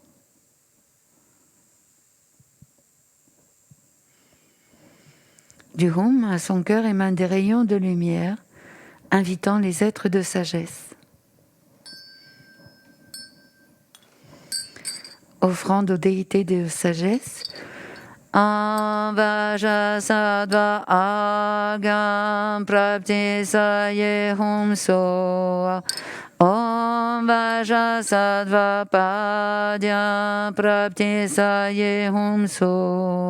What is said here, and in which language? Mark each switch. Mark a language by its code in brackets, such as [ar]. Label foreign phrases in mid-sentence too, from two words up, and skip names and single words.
[fr] Du Hum à son cœur émanent des rayons de lumière, invitant les êtres de sagesse. Offrande aux déités de sagesse, [sa] Vajrasattva agam prapti saye hum so. Om Vajrasattva padya prapti saye hum so.